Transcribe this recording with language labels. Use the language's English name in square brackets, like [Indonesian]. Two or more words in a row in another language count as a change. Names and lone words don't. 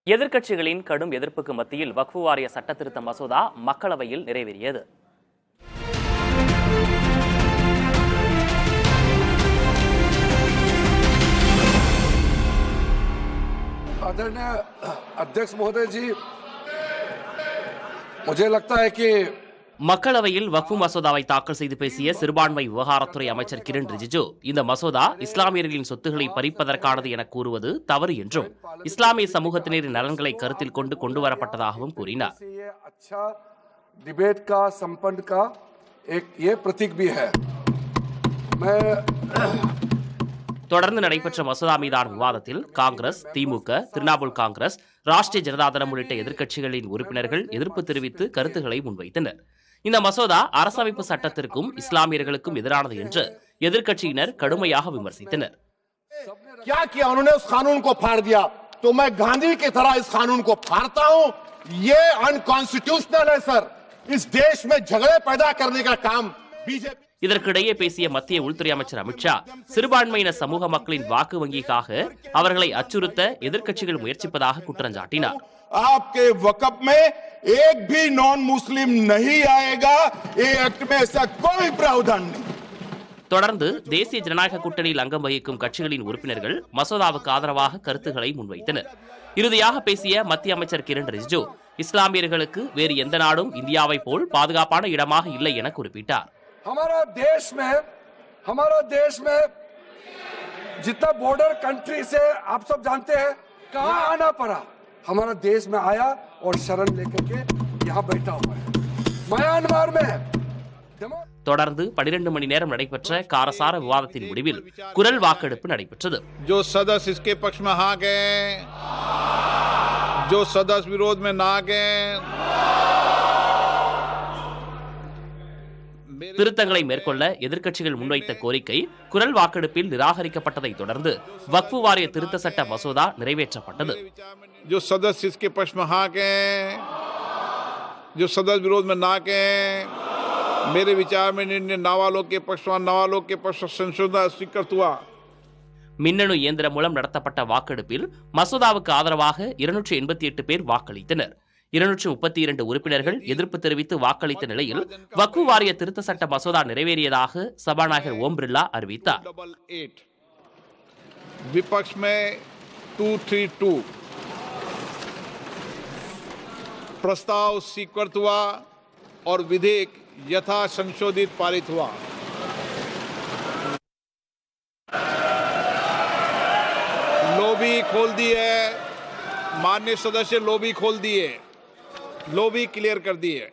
[Tamil] எதிர்க்கட்சிகளின் கடும் எதிர்ப்புக்கு மத்தியில் வக்ஃபு வாரிய சட்ட திருத்த மசோதா மக்களவையில் நிறைவேறியது. [Hindi] आदरणीय अध्यक्ष महोदय जी, मुझे लगता है कि [Tamil] மக்களவையில் வக்ஃபு மசோதாவை தாக்கல் செய்து பேசிய சிறுபான்மை விவகாரத்துறை அமைச்சர் கிரண் ரிஜிஜு, இந்த மசோதா இஸ்லாமியர்களின் சொத்துக்களை பறிப்பதற்கானது என கூறுவது தவறு என்றும் இஸ்லாமிய சமூகத்தினரின் நலன்களை கருத்தில் கொண்டு கொண்டுவரப்பட்டதாகவும் கூறினார். தொடர்ந்து நடைபெற்ற மசோதா மீதான விவாதத்தில் காங்கிரஸ், திமுக, திரிணாமுல் காங்கிரஸ், ராஷ்டிரிய ஜனதாதளம் உள்ளிட்ட எதிர்க்கட்சிகளின் உறுப்பினர்கள் எதிர்ப்பு தெரிவித்து கருத்துக்களை முன்வைத்தனர். இந்த மசோதா அரசமைப்பு சட்டத்திற்கும் இஸ்லாமியர்களுக்கும் எதிரானது என்று எதிர்க்கட்சியினர் கடுமையாக விமர்சித்தனர். [Hindi] क्या किया उन्होंने उस कानून को फाड़ दिया, तो मैं गांधी की तरह इस कानून को फाड़ता हूं. ये अनकॉन्स्टिट्यूशनल है सर. इस देश में झगड़े पैदा करने का काम बीजेपी. [Tamil] இதற்கிடையே பேசிய மத்திய உள்துறை அமைச்சர் அமித்ஷா, சிறுபான்மையின சமூக மக்களின் வாக்கு வங்கிக்காக அவர்களை அச்சுறுத்த எதிர்க்கட்சிகள் முயற்சிப்பதாக குற்றம் சாட்டினார். [Hindi] आपके वक़्फ़ में एक भी [English] non Muslim [Hindi] नहीं आएगा. ये एक्ट में ऐसा कोई प्रावधान नहीं. [Tamil] தொடர்ந்து தேசிய ஜனநாயக கூட்டணியில் அங்கம் வகிக்கும் கட்சிகளின் உறுப்பினர்கள் மசோதாவுக்கு ஆதரவாக கருத்துக்களை முன்வைத்தனர். இறுதியாக பேசிய மத்திய அமைச்சர் கிரண் ரிஜிஜு, இஸ்லாமியர்களுக்கு வேறு எந்த நாடும் இந்தியாவை போல் பாதுகாப்பான இடமாக இல்லை என குறிப்பிட்டார். [Hindi] हमारा देश में जितना [English] border country [Hindi] से आप सब जानते हैं कहां आना पड़ा. हमारा देश में आया और शरण लेकर के यहां बैठा हुआ है. म्यांमार में [Tamil] தொடர்ந்து 12 மணி நேரம் நடைபெற்ற காரசார விவாதத்தின் முடிவில் குரல் வாக்கெடுப்பு நடைபெற்றது. [Hindi] जो सदस्य इसके पक्ष में हाँ गए, जो सदस्य विरोध में ना गए. [Tamil] திருத்தங்களை மேற்கொள்ள எதிர்க்கட்சிகள் முன்வைத்த கோரிக்கை குரல் வாக்கெடுப்பில் நிராகரிக்கப்பட்டதை தொடர்ந்து வக்ஃபு வாரிய திருத்த சட்ட மசோதா நிறைவேற்றப்பட்டது. [Hindi] जो सदस्य इसके पक्ष में हाँ गए, जो सदस्य विरोध में ना गए, मेरे विचार में निर्णय नावालों के पक्ष संशोधन स्वीकृत हुआ. [Tamil] மின்னணு இயந்திரம் மூலம் நடத்தப்பட்ட வாக்கெடுப்பில் மசோதாவுக்கு ஆதரவாக 288 பேர் வாக்களித்தனர். 232 உறுப்பினர்கள் எதிர்ப்பு தெரிவித்து வாக்களித்த நிலையில் வக்ஃபு வாரிய திருத்த சட்ட மசோதா நிறைவேறியதாக சபாநாயகர் ஓம் பிர்லா அறிவித்தார். [Hindi] विपक्ष में 232 प्रस्ताव स्वीकृत हुआ और विधेयक यथा संशोधित पारित हुआ. लॉबी खोल दी है, माननीय सदस्य लॉबी खोल दिए, [English] lobby clear [Hindi] कर दी है.